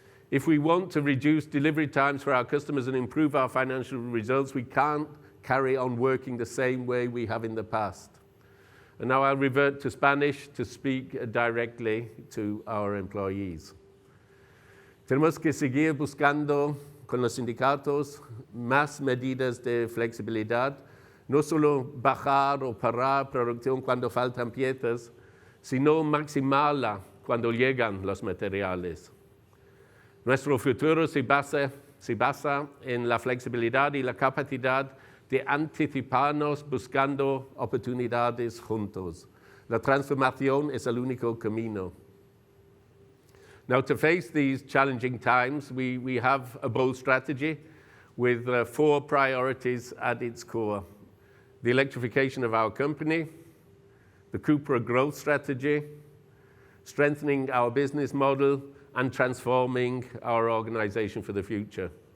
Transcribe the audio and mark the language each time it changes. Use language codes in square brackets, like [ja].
[en] If we want to reduce delivery times for our customers and improve our financial results, we can't carry on working the same way we have in the past. And now I'll revert to Spanish to speak directly to our employees. [es] Tenemos que seguir buscando con los sindicatos más medidas de flexibilidad, no solo bajar o parar producción cuando faltan piezas, sino maximarla cuando llegan los materiales. Nuestro futuro se basa en la flexibilidad y la capacidad de anticiparnos buscando oportunidades juntos. La transformación es el único camino. [en] Now, to face these challenging times, we have a bold strategy with 4 priorities at its core. The electrification of our company, the Cupra growth strategy, strengthening our business model, and transforming our organization for the future.